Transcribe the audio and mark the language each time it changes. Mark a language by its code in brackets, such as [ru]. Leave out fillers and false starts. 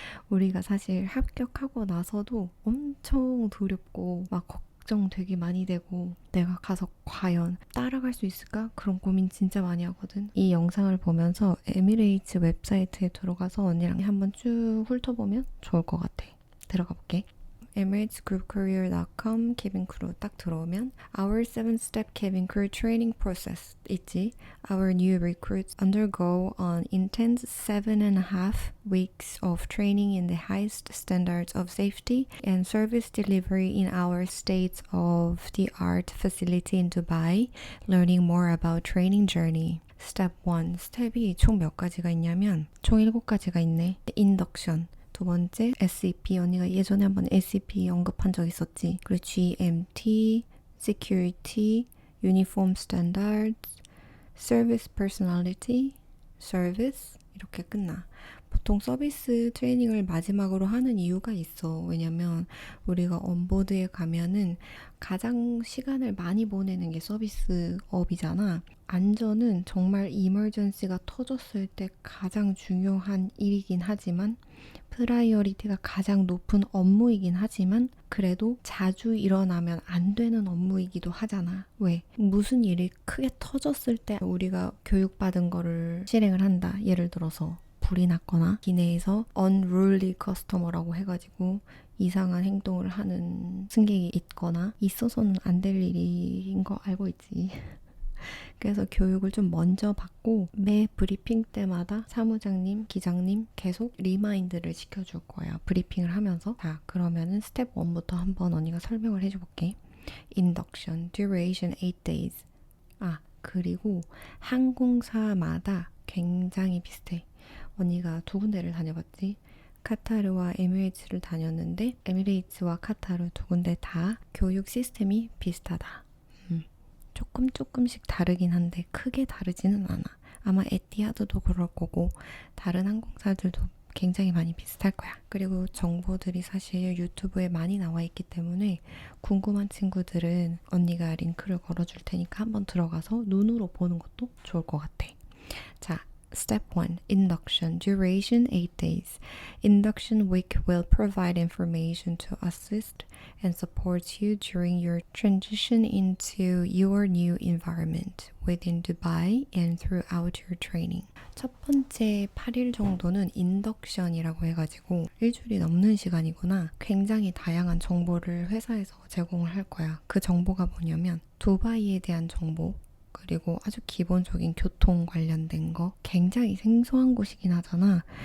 [ko] 우리가 사실 합격하고 나서도 엄청 두렵고 막 걱정 되게 많이 되고 내가 가서 과연 따라갈 수 있을까? 그런 고민 진짜 많이 하거든. 이 영상을 보면서 에미레이츠 웹사이트에 들어가서 언니랑 한번 쭉 훑어보면 좋을 것 같아. 들어가 볼게. [en] emiratesgroupcareer.com cabin crew [ko] 딱 들어오면 [en] Our 7-step cabin crew training process [ko] 있지. [en] Our new recruits undergo an intense 7.5 weeks of training in the highest standards of safety and service delivery in our state-of-the-art facility in Dubai, learning more about training journey. Step 1. [ko] 스텝이 총 몇 가지가 있냐면 총 7가지가 있네. [en] Induction. [ko] 두 번째 SEP, 언니가 예전에 한번 SEP 언급한 적 있었지. 그리고 [en] GMT, Security, Uniform Standards, Service Personality, Service [ko] 이렇게 끝나. 보통 서비스 트레이닝을 마지막으로 하는 이유가 있어. 왜냐면 우리가 온보드에 가면은 가장 시간을 많이 보내는 게 서비스업이잖아. 안전은 정말 이머전시가 터졌을 때 가장 중요한 일이긴 하지만 프라이어리티가 가장 높은 업무이긴 하지만 그래도 자주 일어나면 안 되는 업무이기도 하잖아. 왜? 무슨 일이 크게 터졌을 때 우리가 교육받은 거를 실행을 한다. 예를 들어서 불이 났거나 기내에서 unruly customer라고 해가지고 이상한 행동을 하는 승객이 있거나 있어서는 안 될 일인 거 알고 있지. 그래서 교육을 좀 먼저 받고 매 브리핑 때마다 사무장님, 기장님 계속 리마인드를 시켜줄 거예요. 브리핑을 하면서. 자, 그러면은 스텝 1부터 한번 언니가 설명을 해줘볼게. [en] Induction, duration 8 days. [ko] 그리고 항공사마다 굉장히 비슷해. 언니가 두 군데를 다녀봤지. 카타르와 에미레이츠를 다녔는데 에미레이츠와 카타르 두 군데 다 교육 시스템이 비슷하다. 조금씩 다르긴 한데 크게 다르지는 않아. 아마 에티하드도 그럴 거고 다른 항공사들도 굉장히 많이 비슷할 거야. 그리고 정보들이 사실 유튜브에 많이 나와 있기 때문에 궁금한 친구들은 언니가 링크를 걸어줄 테니까 한번 들어가서 눈으로 보는 것도 좋을 것 같아. [en] 자, Step 1. Induction. Duration 8 days. Induction week will provide information to assist and support you during your transition into your new environment within Dubai and throughout your training. [ko] 첫 번째 8일 정도는 인덕션이라고 해가지고 일주일이 넘는 시간이구나. 굉장히 다양한 정보를 회사에서 제공을 할 거야. 그 정보가 뭐냐면 두바이에 대한 정보, 그리고 아주 기본적인 교통 관련된 거 굉장히 생소한 곳이긴 하잖아.